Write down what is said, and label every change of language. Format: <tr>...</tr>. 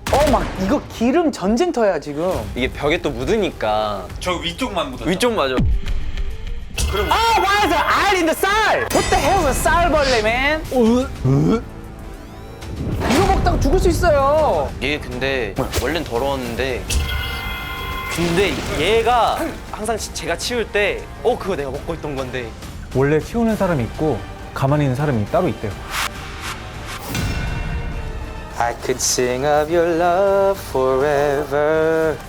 <ko>막 이거 기름 전쟁터야 지금. 이게 벽에 또 묻으니까. 저 위쪽만 묻었죠. 위쪽 맞아.</ko> <en>Why is there 알 in the 쌀? What the hell is a 쌀벌레, man?</en> <ko>이거 먹다가 죽을 수 있어요. 얘 근데 원래는 더러웠는데 근데 얘가 항상 제가 치울 때 그거 내가 먹고 있던 건데 원래 치우는 사람이 있고 가만히 있는 사람이 따로 있대요.</ko> <en>I could sing of your love forever.</en>